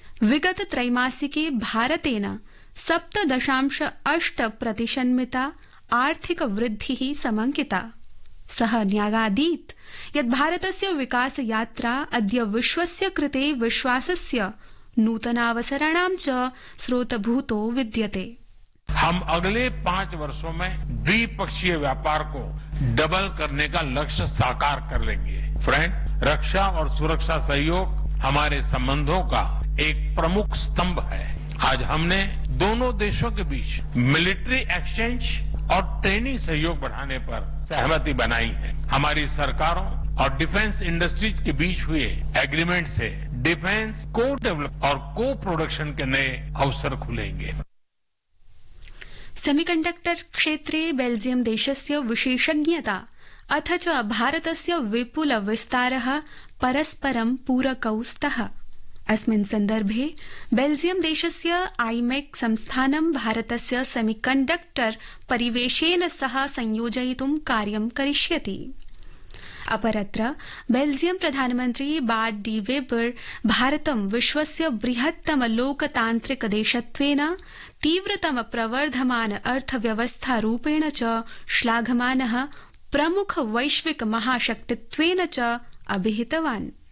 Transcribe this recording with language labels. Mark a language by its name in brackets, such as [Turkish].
[Sanskrit] विगत त्रैमासिके भारतेन 7.8% आर्थिक वृद्धिः समंकिता। सः न्यागादीत् यत् भारतस्य विकास यात्रा अद्य विश्वस्य कृते विश्वासस्य नूतनावसराणां च स्रोतभूतो विद्यते। [Hindi] हम अगले 5 वर्षों में द्विपक्षीय व्यापार को डबल करने का लक्ष्य साकार कर लेंगे। फ्रेंड, रक्षा और सुरक्षा सहयोग हमारे संबंधों का एक प्रमुख स्तंभ है। आज हमने दोनों देशों के बीच मिलिट्री एक्सचेंज और ट्रेनिंग सहयोग बढ़ाने पर सहमति बनाई है। हमारी सरकारों और डिफेंस इंडस्ट्रीज के बीच हुए एग्रीमेंट से डिफेंस को डेवलप और को प्रोडक्शन के नए अवसर खुलेंगे। [Sanskrit] सेमीकंडक्टर क्षेत्रे बेल्जियम देशस्य विशेषज्ञता अथ च भारतस्य विपुल विस्तारः परस्परं पूरकौ स्तः। अस्मिन् सन्दर्भे बेल्जियम देशस्य आईमेक संस्थानं भारतस्य सेमीकंडक्टर परिवेशेन सह संयोजयितुं कार्यं करिष्यति। अपरत्र बेल्जियम प्रधानमन्त्री बार्ट डी वेबर भारतं विश्वस्य बृहत्तम लोकतांत्रिक देशत्वेन तीव्रतम प्रवर्धमान अर्थव्यवस्था रूपेण च श्लाघमानः प्रमुख वैश्विक महाशक्तित्वेन च अभिहितवान्।